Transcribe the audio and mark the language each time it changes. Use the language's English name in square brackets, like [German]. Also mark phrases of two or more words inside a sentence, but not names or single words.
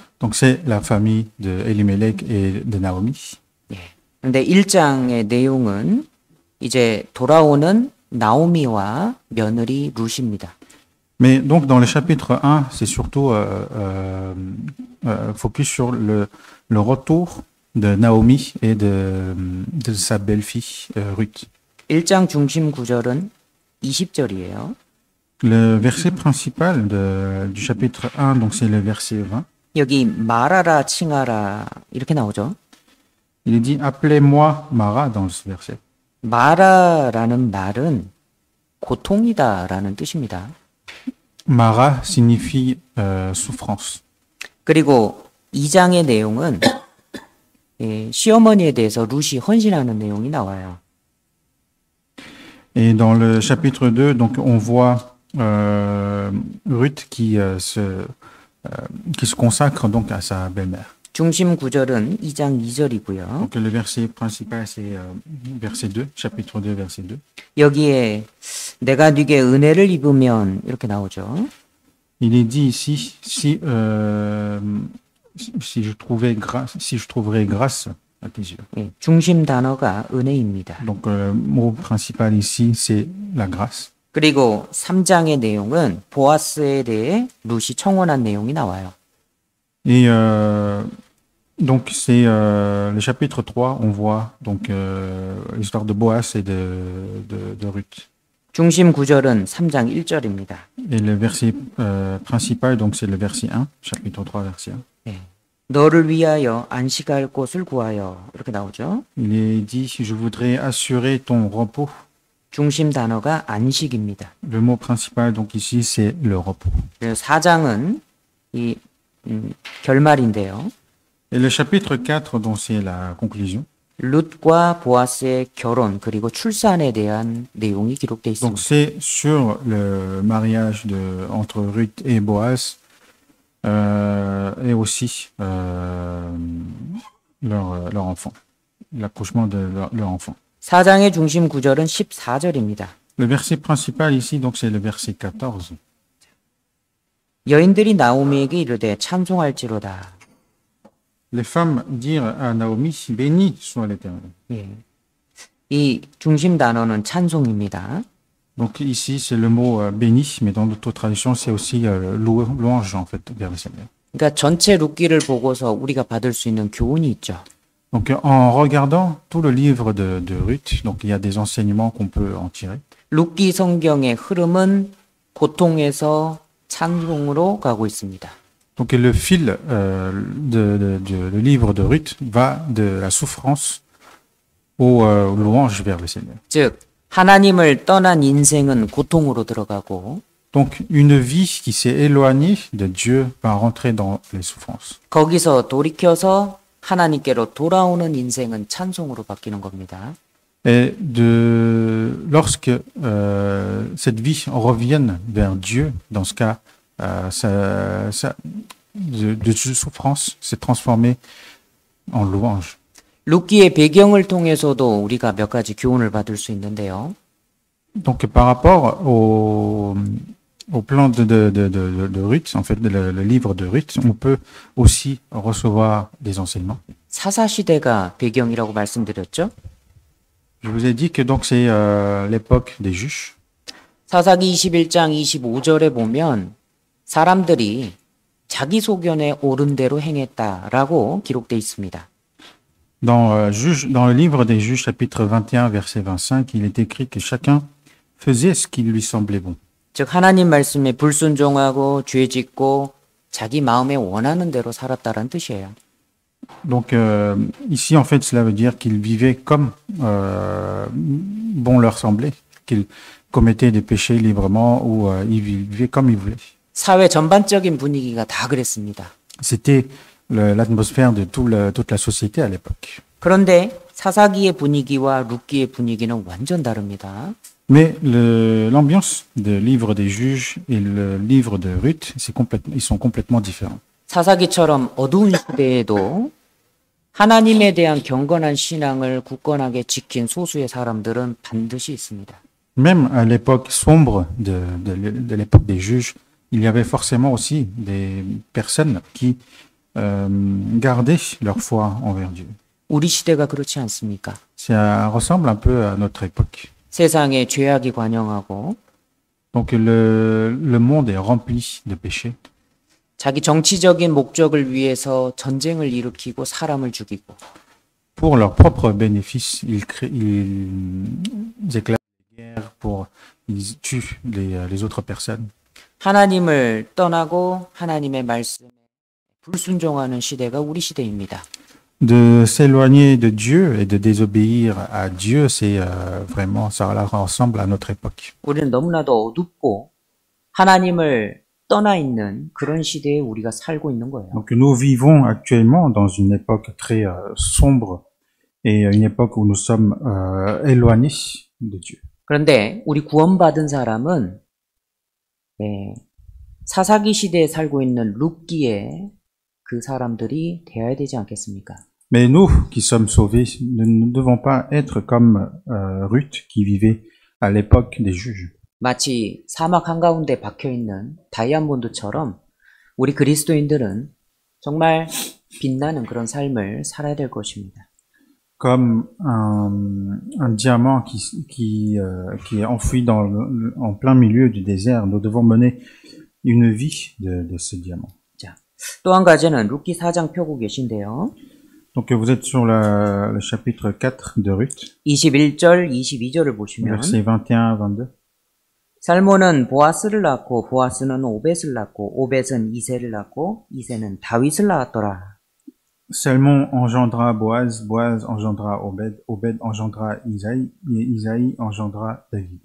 [French] Donc c'est la famille de Elimelech et de Naomi. [Korean] 그런데 1장의 내용은 이제 돌아오는 나오미와 며느리 룻입니다. [French] Mais donc dans le chapitre 1, c'est surtout focus sur le retour de Naomi et de sa belle-fille Ruth. [Korean] 1장 중심 구절은 20절이에요. [French] Le verset principal du chapitre 1, donc c'est le verset 20. [Korean] 여기 말하라 칭하라 이렇게 나오죠. [French] Il est dit appelez-moi Mara dans ce verset. [Korean] 마라라는 말은 고통이다라는 뜻입니다. [French] Mara signifie souffrance. [Korean] 그리고 2장의 내용은 시어머니에 대해서 룻이 헌신하는 내용이 나와요. [French] Et dans le chapitre 2, donc on voit Ruth qui se consacre donc à sa belle-mère. [Korean] 중심 구절은 2장 2절이고요. [French] Donc le verset principal, c'est verset 2, chapitre 2, verset 2. [Korean] 여기에 내가 네게 은혜를 입으면 이렇게 나오죠. [French] Il est dit ici, si je trouverais grâce à tes yeux. [Korean] 예, 중심 단어가 은혜입니다. [French] Donc le mot principal ici, c'est la grâce. [Korean] 그리고 3장의 내용은 보아스에 대해 룻이 청혼한 내용이 나와요. [French] Et donc c'est le chapitre 3, on voit donc l'histoire de Boaz et de Ruth. [Korean] 중심 구절은 3장 1절입니다. [French] Et le verset principal, donc c'est le verset 1, chapitre 3, verset 1. [Korean] 예, 너를 위하여 안식할 곳을 구하여 이렇게 나오죠. [French] Il est dit, je voudrais assurer ton repos. [Korean] 중심 단어가 안식입니다. [French] Le mot principal, donc ici, c'est le repos. [Korean] 4장은 이 결말인데요. [French] Et le chapitre 4, donc c'est la conclusion. [Korean] 룻과 보아스의 결혼 그리고 출산에 대한 내용이 기록되어 [French] Donc [Korean] 있습니다. [French] c'est sur le mariage entre Ruth et Boaz et aussi leur enfant, l'accouchement de leur enfant. [Korean] 4장의 중심 구절은 14절입니다. [French] Le verset principal ici, donc c'est le verset 14. [Korean] 여인들이 나오미에게 이르되 찬송할지로다. [French] Les femmes dirent à Naomi, béni soit l'Éternel. [Korean] 예. 이 중심 단어는 찬송입니다. [French] Donc ici, c'est le mot béni, mais dans d'autres traductions, c'est aussi louange, en fait, vers le Seigneur. [Korean] 그러니까 전체 룻기를 보고서 우리가 받을 수 있는 교훈이 있죠. [French] Donc en regardant tout le livre de Ruth, donc il y a des enseignements qu'on peut en tirer. [Korean] 룻기 성경의 흐름은 고통에서 찬송으로 가고 있습니다. [French] Donc le fil le livre de Ruth va de la souffrance aux louanges vers le Seigneur. [Korean] 즉 하나님을 떠난 인생은 고통으로 들어가고 [French] Donc une vie qui s'est éloignée de Dieu va rentrer dans les souffrances. [Korean] 거기서 돌이켜서 하나님께로 돌아오는 인생은 찬송으로 바뀌는 겁니다. [French] Et lorsque cette vie revienne vers Dieu, dans ce cas, de souffrance s'est transformée en louange. [Korean] 룻기의 배경을 통해서도 우리가 몇 가지 교훈을 받을 수 있는데요. [French] Donc par rapport au plan de Ruth, en fait, le livre de Ruth, on peut aussi recevoir des enseignements. [Korean] 사사시대가 배경이라고 말씀드렸죠. [French] Je vous ai dit que donc c'est l'époque des juges. [Korean] 사사기 21장 25절에 보면 사람들이 자기 소견에 옳은 대로 행했다라고 기록되어 있습니다. [French] Dans le livre des juges, chapitre 21, verset 25, il est écrit que chacun faisait ce qui lui semblait bon. [Korean] 즉 하나님 말씀에 불순종하고 죄짓고 자기 마음에 원하는 대로 살았다라는 뜻이에요. [French] Donc ici, en fait, cela veut dire qu'ils vivaient comme bon leur semblait, qu'ils commettaient des péchés librement ou ils vivaient comme ils voulaient. [Korean] 사회 전반적인 분위기가 다 그랬습니다. [French] C'était l'atmosphère de toute la société à l'époque. [Korean] 그런데 사사기의 분위기와 룻기의 분위기는 완전 다릅니다. [French] Mais l'ambiance du livre des juges et le livre de Ruth, ils sont complètement différents. [Korean] 사사기처럼 어두운 시대에도 하나님에 대한 경건한 신앙을 굳건하게 지킨 소수의 사람들은 반드시 있습니다. [French] Même à l'époque sombre de l'époque des juges, il y avait forcément aussi des personnes qui gardaient leur foi envers Dieu. [Korean] 우리 시대가 그렇지 않습니까? [French] Ça ressemble un peu à notre époque. [Korean] 세상에 죄악이 관영하고 [French] Donc le monde est rempli de péchés. [Korean] 자기 정치적인 목적을 위해서 전쟁을 일으키고 사람을 죽이고 [French] Pour leur propre bénéfice, ils éclatent des guerres, ils tuent les autres personnes. [Korean] 하나님을 떠나고 하나님의 말씀에 불순종하는 시대가 우리 시대입니다. [French] De s'éloigner de Dieu et de désobéir à Dieu, c'est vraiment, ça ressemble à notre époque. [Korean] 우리는 너무나도 어둡고 하나님을 떠나 있는 그런 시대에 우리가 살고 있는 거예요. [French] Donc nous vivons actuellement dans une époque très sombre et une époque où nous sommes éloignés de Dieu. [Korean] 그런데 우리 구원받은 사람은 사사기 시대에 살고 있는 룻기의 그 사람들이 되어야 되지 않겠습니까? [French] Mais nous, qui sommes sauvés, nous ne devons pas être comme Ruth, qui vivait à l'époque des juges. [Korean] 마치 사막 한가운데 박혀있는 다이아몬드처럼 우리 그리스도인들은 정말 빛나는 그런 삶을 살아야 될 것입니다. [French] Comme un diamant qui est enfoui en plein milieu du désert, nous devons mener une vie de ce diamant. [Korean] 자, 또 한 가지는 룻기 4장 펴고 계신데요. [French] Donc vous êtes sur le chapitre 4 de Ruth, [Korean] 21절, 22절을 보시면 [French] versets 21 22. [Korean] 살몬은 보아스를 낳고 보아스는 오벳을 낳고 오벳은 이새를 낳고 이새는 다윗을 낳았더라. [French] Salmon engendra Boaz, Boaz engendra Obed, Obed engendra Isaïe, et Isaïe engendra David.